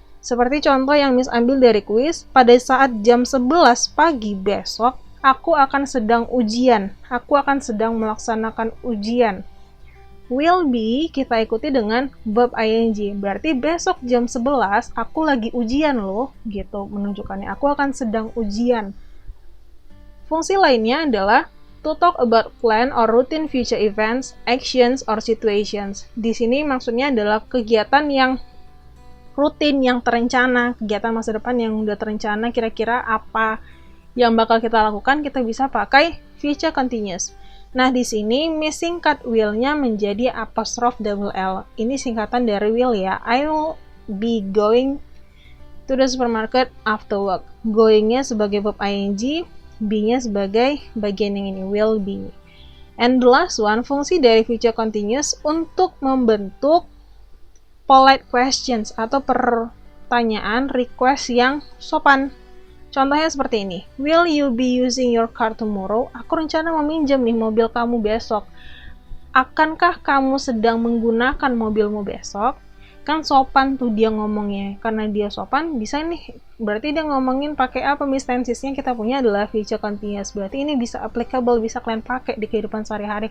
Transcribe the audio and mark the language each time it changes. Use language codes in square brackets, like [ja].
[id] Seperti contoh yang Miss ambil dari kuis, pada saat jam 11 pagi besok, aku akan sedang ujian. Aku akan sedang melaksanakan ujian. Will be kita ikuti dengan verb ing. Berarti besok jam 11 aku lagi ujian loh, gitu menunjukkannya. Aku akan sedang ujian. Fungsi lainnya adalah [en] To talk about plan or routine future events, actions, or situations. [id] Di sini maksudnya adalah kegiatan yang rutin, yang terencana, kegiatan masa depan yang udah terencana, kira-kira apa yang bakal kita lakukan, kita bisa pakai future continuous. Nah, di sini singkat will-nya menjadi apostrophe double L. Ini singkatan dari will ya. [en] I will be going to the supermarket after work. [id] Going-nya sebagai verb ing, be-nya sebagai bagian yang ini, will be. [en] And the last one, [id] fungsi dari future continuous untuk membentuk polite questions atau pertanyaan, request yang sopan. Contohnya seperti ini. [en] Will you be using your car tomorrow? [id] Aku rencana meminjam nih mobil kamu besok. Akankah kamu sedang menggunakan mobilmu besok? Kan sopan tuh dia ngomongnya. Karena dia sopan, bisa nih. Berarti dia ngomongin pakai apa? Tensesnya kita punya adalah future continuous. Berarti ini bisa applicable, bisa kalian pakai di kehidupan sehari-hari.